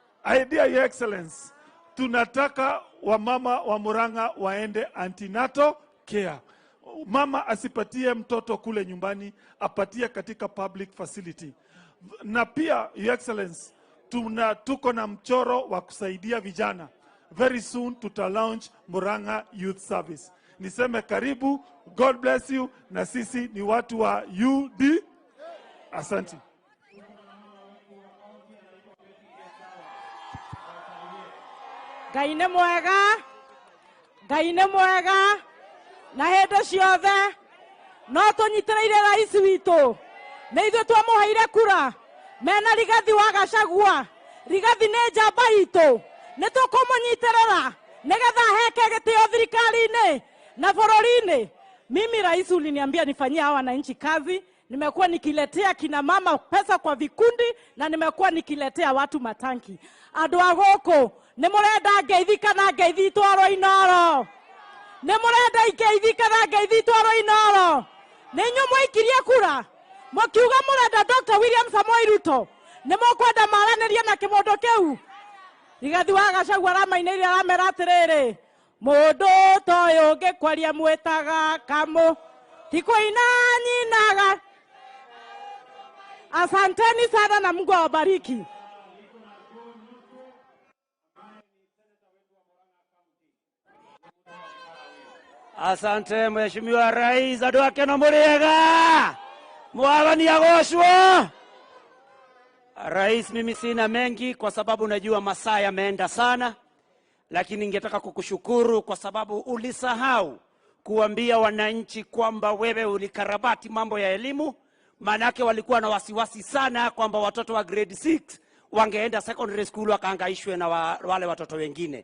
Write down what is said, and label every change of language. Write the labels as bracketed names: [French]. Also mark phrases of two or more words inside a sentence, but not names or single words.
[English] Idea, Your Excellency, [Swahili] tunataka wamama wa Murang'a waende [English] antenatal care. [Swahili] Mama asipatie mtoto kule nyumbani, apatie katika [English] public facility. [Swahili] Na pia, [English] Your Excellency, [Swahili] tuko na mchoro wa kusaidia vijana. [English] Very soon [Swahili] tuta launch Murang'a Youth Service. Niseme karibu, [English] God bless you, [Swahili] na sisi ni watu wa UD. Asante. [Kikuyu] Gaine mwega, na hendo ciothe, no tunyitirire rais witu, na ithuĩ twamuheire kura, mena Rigathi wa Gachagua. Rigathi nĩ njamba itũ, nĩ tũkũmũnyitĩrĩra nĩgetha heke gĩtĩo thirikari-inĩ na bũrũri-inĩ. [Swahili] Mimi rais uliniambia nifanyie hawa wananchi kazi, nimekuwa nikiletea kina mama pesa kwa vikundi, na nimekuwa nikiletea watu matanki. [Kikuyu] Andũ a gũkũ nĩ mũrenda ngeithi kana ngeithi itwarwo Inoro? Nĩ mũrenda ngeithi kana ngeithi itwarwo Inoro? Nĩ inyuĩ mwaikirie kura mũkiuga mũrenda Dr. William Samoei Ruto? Nĩ mũkwenda maranĩrie na kĩmondo kĩu? Rigathi wa Gachagua aramainĩire aramera atĩrĩrĩ, mũndũ toyũ ũngĩkwaria mwĩtaga kamũ, ti kũina nyinaga. [Swahili] Asanteni sana na Mungu awabariki. Asante Mheshimiwa Rais, [Kikuyu] andũ ake no mũrĩega, mwathani agocwo. [Swahili] Rais, mimi sina mengi kwa sababu najua masaa yameenda sana, lakini ningetaka kukushukuru kwa sababu ulisahau kuambia wananchi kwamba wewe ulikarabati mambo ya elimu. Manake walikuwa na wasiwasi sana kwamba watoto wa grade 6 wangeenda [English] secondary school [Swahili] wakahangaishwe na wale watoto wengine.